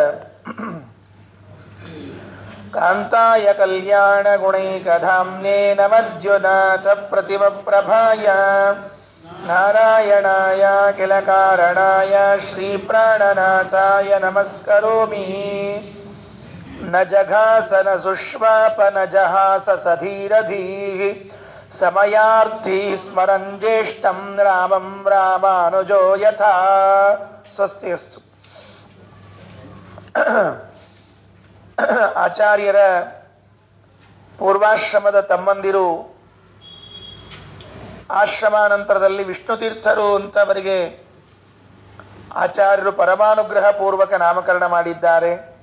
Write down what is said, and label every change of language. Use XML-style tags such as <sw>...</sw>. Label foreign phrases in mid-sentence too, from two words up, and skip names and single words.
<sa>ಕಾಂತಾಯ ಕಲ್ಯಾಣ ಗುಣೈಕಧಾಮ್ನೇ ನಮಜ್ಜುನಾಥ ಪ್ರತಿಮಪ್ರಭಾಯ ನಾರಾಯಣಾಯ ಕಿಲ ಕಾರಣಾಯ ಶ್ರೀಪ್ರಾಣನಾಥಾಯ ನಮಸ್ಕರೋಮಿ ನ ಜಘಾಸನ ಸುಶ್ವಾಪನ ಜಹಾಸ ಸಧೀರಧೀಃ ಸಮಯಾರ್ಥಿ ಸ್ಮರನ್ ಜ್ಯೇಷ್ಠಂ ರಾಮಂ ರಾಮಾನುಜೋ ಯಥಾ. ಸ್ವಸ್ತಿ ಅಸ್ತು.</sa> <kn>ಆಚಾರ್ಯರ ಪೂರ್ವಾಶ್ರಮದ ತಮ್ಮಂದಿರು ಆಶ್ರಮಾನಂತರದಲ್ಲಿ ವಿಷ್ಣುತೀರ್ಥರು ಅಂತ ಅವರಿಗೆ ಆಚಾರ್ಯರು ಪರಮಾನುಗ್ರಹ ಪೂರ್ವಕ ನಾಮಕರಣ ಮಾಡಿದ್ದಾರೆ.</kn>